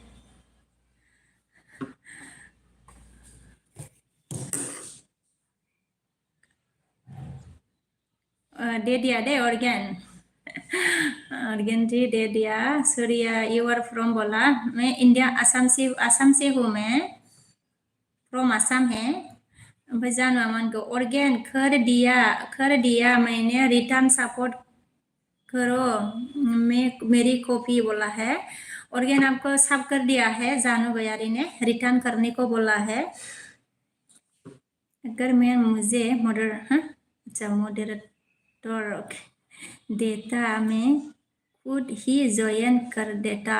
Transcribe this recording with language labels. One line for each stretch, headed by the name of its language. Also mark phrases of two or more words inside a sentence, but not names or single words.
Hindi: दे दिया दे ऑर्गेन जी दे दिया सूर्या
English: you are from
Hindi: बोला मैं इंडिया आसाम से हूँ मैं फ्रॉम आसाम है
Bodo: ओमफ्राय जानुआ मानखो
Hindi: ऑर्गेन कर दिया मैंने रिटर्न सपोर्ट करो मेरी कॉपी बोला है ऑर्गेन आपको सब कर दिया है, जानू गयारी ने रिटर्न करने को बोला है। अगर मैं मुझे मॉडरेटर देता मैं खुद ही ज्वाइन कर देता।